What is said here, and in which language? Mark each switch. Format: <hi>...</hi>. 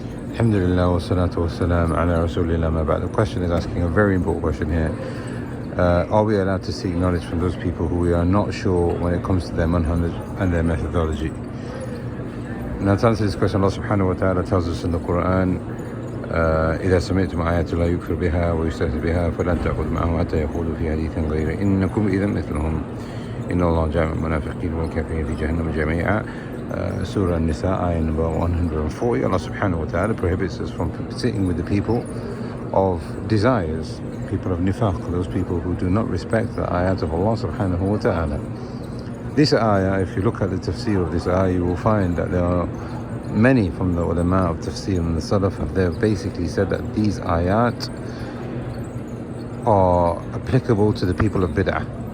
<ar>Alhamdulillah wa salatu wa salam ala rasulillah ma ba'd.</ar> <en>The question is asking a very important question here. Are we allowed to seek knowledge from those people who we are not sure when it comes to their manhaj and their methodology? Now, to answer this question, Allah subhanahu wa ta'ala tells us in the Quran,</en> <ar>إذا سمعتم آيات الله يكفر بها ويستهزئ بها فلا تأخذوا معهم حتى يخوضوا في حديث غيره إنكم إذا مثلهم إن الله جامع المنافقين والكافرين في جهنم جميعا.</ar> <en>Surah An-Nisa, ayah number 140. Allah subhanahu wa ta'ala prohibits us from sitting with the people of desires, people of nifaq, those people who do not respect the ayat of Allah subhanahu wa ta'ala. This ayah, if you look at the tafsir of this ayah, you will find that there are many from the ulama of tafsir and the salaf, they have basically said that these ayat are applicable to the people of bid'ah.</en>